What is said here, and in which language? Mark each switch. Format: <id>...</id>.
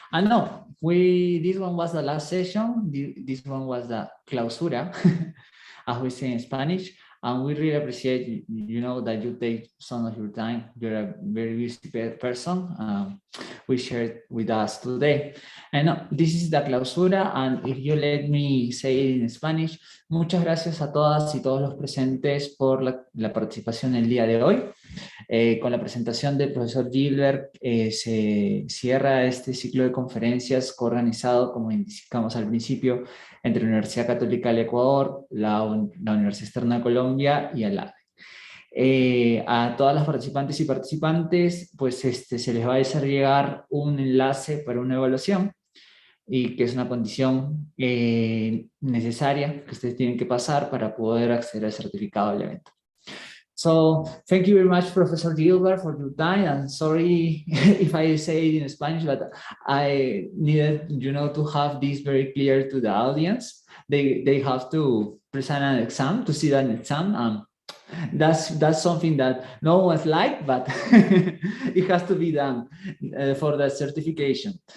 <en>And no, this one was the last session. This one was the clausura, as we say in Spanish. And we really appreciate, that you take some of your time. You're a very busy person. We shared with us today. And this is the clausura. And if you let me say it in Spanish,</en> <es>muchas gracias a todas y todos los presentes por la participación el día de hoy. Con la presentación del profesor Gilbert se cierra este ciclo de conferencias coorganizado, como indicamos al principio, entre la Universidad Católica del Ecuador, la Universidad Externa de Colombia y Alacde. A todas las participantes y participantes, pues se les va a hacer llegar un enlace para una evaluación, y que es una condición necesaria que ustedes tienen que pasar para poder acceder al certificado del evento.</es> <en>So, thank you very much, Professor Gilbert, for your time. I'm sorry if I say it in Spanish, but I needed, to have this very clear to the audience. They have to present an exam, to see an exam. That's something that no one's like, but it has to be done for the certification.</en>